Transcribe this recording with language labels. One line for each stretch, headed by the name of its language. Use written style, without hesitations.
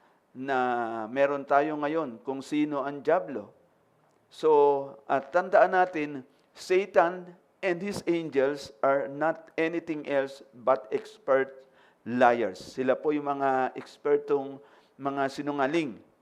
Filipino: na meron tayo ngayon kung sino ang dyablo.
English: So,
Filipino: at tandaan natin,
English: Satan and his angels are not anything else but expert liars.
Filipino: Sila po yung mga ekspertong mga sinungaling.